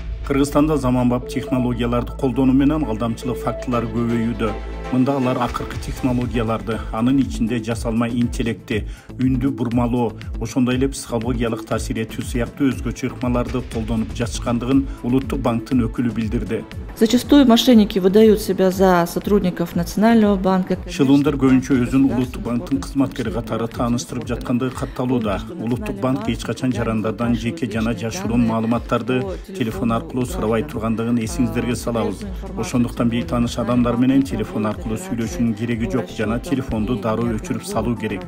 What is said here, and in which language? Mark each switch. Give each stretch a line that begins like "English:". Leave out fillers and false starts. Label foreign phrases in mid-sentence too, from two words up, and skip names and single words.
Kyrgyz: Кыргызстанда заманбап технологияларды колдонуу менен алдамчылык фактылары көбөйүүдө. Мында алар акыркы технологияларды, анын ичинде жасалма интеллекти, үндү бурмалоо, ошондой эле психологиялык таасир этүү сыяктуу өзгөчө ыкмаларды колдонуп жатышкандыгын Улуттук банктын өкүлү билдирди.
Russian: Зачастую мошенники выдают себя за сотрудников Национального банка.
Kyrgyz: Шылуундар көбүнчө өзүн Улуттук банктын кызматкери катары тааныштырып жаткандыгы катталууда. Улуттук банк эч качан жарандардан жеке жана жашыруун маалыматтарды телефон аркылуу сурабай тургандыгын эсиңиздерге салабыз. Ошондуктан бейтааныш адамдар менен телефон аркылуу сүйлөшүүнүн кереги жок жана телефонду дароо өчүрүп салуу керек.